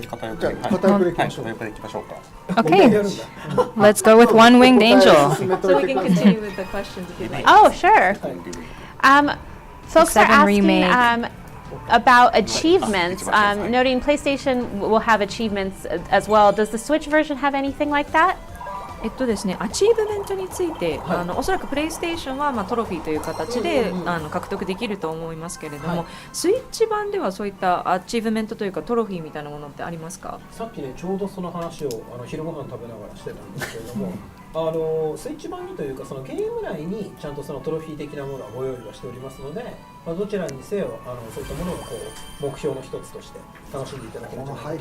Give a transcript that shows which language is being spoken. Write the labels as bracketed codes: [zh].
[ja] じゃあ片役でいきましょう。片役でいきましょうか。 [en] Okay, [ja] やるんだ。 [en] let's go with One Winged Angel. So we can continue with the questions if you'd like. Oh, sure. Folks are 7 asking remake. about achievements, noting PlayStation will have achievements as well. Does the Switch version have anything like that? [ja] ですね、アチーブメントについて、おそらくプレイステーションは、トロフィーという形で、獲得できると思いますけれども、スイッチ版ではそういったアチーブメントというかトロフィーみたいなものってありますか？さっきね、ちょうどその話を昼ご飯食べながらしてたんですけれども、スイッチ版にというかそのゲーム内にちゃんとそのトロフィー的なものはご用意はしておりますので、どちらにせよそういったものを目標の一つとして楽しんでいただけると思います。